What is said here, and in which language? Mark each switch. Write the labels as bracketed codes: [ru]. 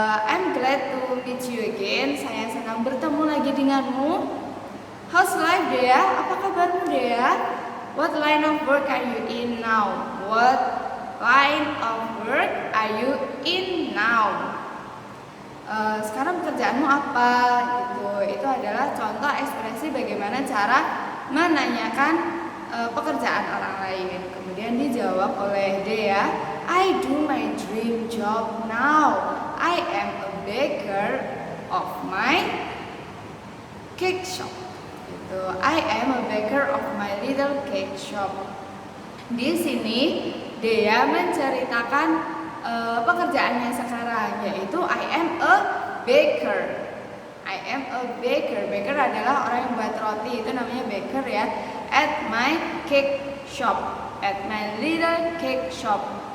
[en] I'm glad to meet you again. [id] Saya senang bertemu lagi denganmu. [en] How's life, Dea? [id] Apa kabarmu, [en] Dea? What line of work are you in now? What line of work are you in now? [id] Sekarang pekerjaanmu apa? Itu adalah contoh ekspresi bagaimana cara menanyakan pekerjaan orang lain. Kemudian dijawab oleh [en] Dea, I do my dream job now. I am a baker of my cake shop. I am a baker of my little cake shop. [id] Di sini Dea menceritakan pekerjaannya sekarang, yaitu [en] I am a baker. I am a baker. [id] Baker adalah orang yang buat roti, itu namanya baker ya. [en] At my cake shop. At my little cake shop.